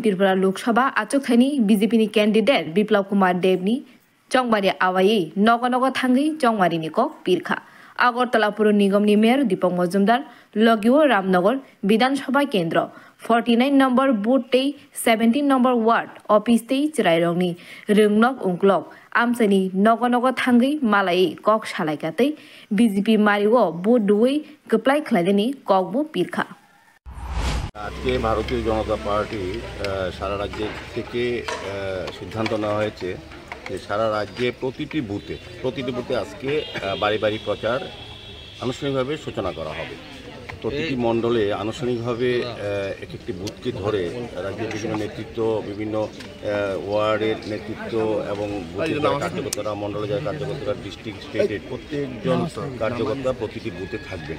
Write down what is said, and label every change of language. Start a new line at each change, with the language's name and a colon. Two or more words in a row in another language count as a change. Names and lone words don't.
Kok Borok: Tripura Lok Sabha achuk thani BJP ni candidate Biplab Kumar Dev ni chongmani awai nogo thangi chongmani ni kok pirkha Agartala Pur Nigam ni Mayor Deepak Majumdar Logio Ramnagar Bidhan Sabha Kendra 49
English: number booth
Kok Borok: tei 17
English: number ward office
Kok Borok: tei chirairong ni rungnok ungklok amsani nogo thangi malai kok salaikatei BJP Mario booth duই keplai khlaideni kokbo pirkha
Bangla: আজকে ভারতীয় জনতা পার্টি সারা রাজ্য থেকে সিদ্ধান্ত নেওয়া হয়েছে যে সারা রাজ্যে প্রতিটি বুথে আজকে বাড়ি বাড়ি প্রচার আনুষ্ঠানিকভাবে সূচনা করা হবে। প্রতিটি মণ্ডলে আনুষ্ঠানিকভাবে একটি বুথকে ধরে রাজ্যের বিভিন্ন নেতৃত্ব বিভিন্ন ওয়ার্ডের নেতৃত্ব এবং বুথের কার্যকর্তারা মণ্ডলে যারা কার্যকর্তারা
English: district state's
Bangla: প্রত্যেকজন কার্যকর্তা প্রতিটি বুথে থাকবেন।